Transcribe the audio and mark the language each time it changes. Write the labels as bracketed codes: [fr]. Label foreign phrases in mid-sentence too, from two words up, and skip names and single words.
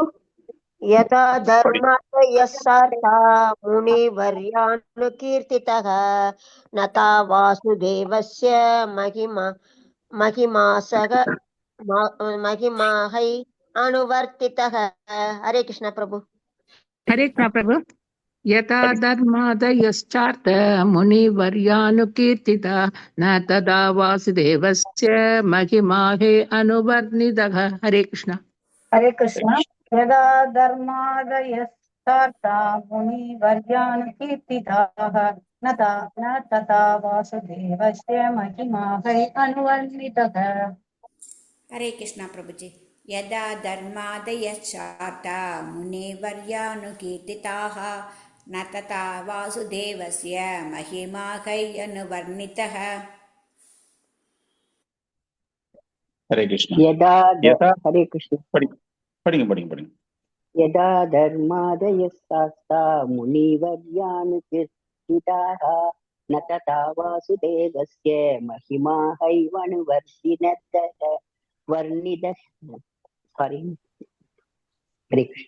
[sa] यथा धर्मादयश्चार्था मुनि वर्यानुकीर्तिताः न तथा वासुदेवस्य महिमाहै अनुवर्तिताः. ஹரே கிருஷ்ண பிரபு. ஹரே கிருஷ்ண பிரபு. यथा धर्मादयश्चार्थ मुनिवर्यानुकीर्तिता न तदा वासुदेवस्य महिमा हे अनुवर्णितः। हरे कृष्ण। हरे कृष्ण। यदा धर्मादयस्तार्था मुनिवर्यानुकीर्तिताः न तथा वासुदेवस्य महिमा हरि अनुवर्णितः। हरे कृष्ण प्रभुजी। यदा धर्मादयश्चार्था मुनिवर्यानुकीर्तिताः न तथा वासुदेवस्य महिमा अनुवर्णितः। हरे कृष्ण। हरे कृष्ण। [ta] படிங்க. [sa] यदा धर्मादयस्तास्ता मुनिवर्यानुकीर्तिताः न तथा वासुदेवस्य महिमा हैवनुवर्णितः। हरे कृष्ण।